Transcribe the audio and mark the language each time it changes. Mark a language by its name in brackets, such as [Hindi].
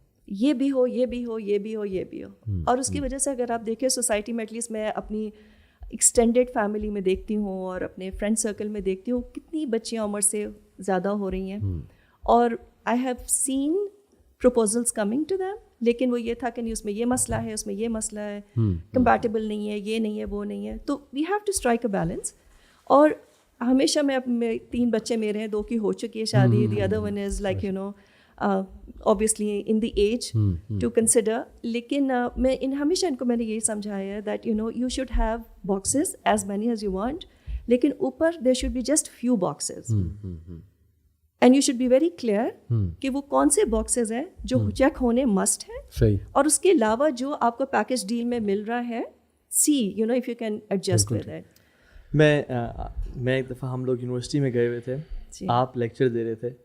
[Urdu] یہ بھی ہو, یہ بھی ہو, یہ بھی ہو, یہ بھی ہو. اور اس کی وجہ سے اگر آپ دیکھیں سوسائٹی میں, [English] at least [Urdu] میں اپنی ایکسٹینڈیڈ فیملی میں دیکھتی ہوں اور اپنے فرینڈ سرکل میں دیکھتی ہوں, کتنی بچیاں عمر سے زیادہ ہو رہی ہیں, اور [English] I have seen proposals coming to them, [Urdu] لیکن وہ یہ تھا کہ نہیں اس میں یہ مسئلہ ہے, اس میں یہ مسئلہ ہے, کمپیٹیبل نہیں ہے, یہ نہیں ہے, وہ نہیں ہے. [English] تو we have to strike a balance. [Urdu] اور ہمیشہ میں 3 بچے میرے ہیں, 2 کی ہو چکی ہے شادی, [English] The other one is like you know obviously in the age to consider. [Urdu] لیکن میں ہمیشہ ان کو میں نے یہی سمجھایا ہے [English] that you know you should have boxes as many as you want, [Urdu] لیکن اوپر [English] there should be just few boxes. And you should be very clear [Urdu] کہ وہ کون سے باکسز ہیں جو چیک ہونے مسٹ ہیں, اور اس کے علاوہ جو آپ کو پیکج ڈیل میں مل رہا ہے, [English] See you know if you can adjust with it. [Urdu] میں ایک دفعہ ہم لوگ یونیورسٹی میں گئے ہوئے تھے, آپ لیکچر دے رہے تھے,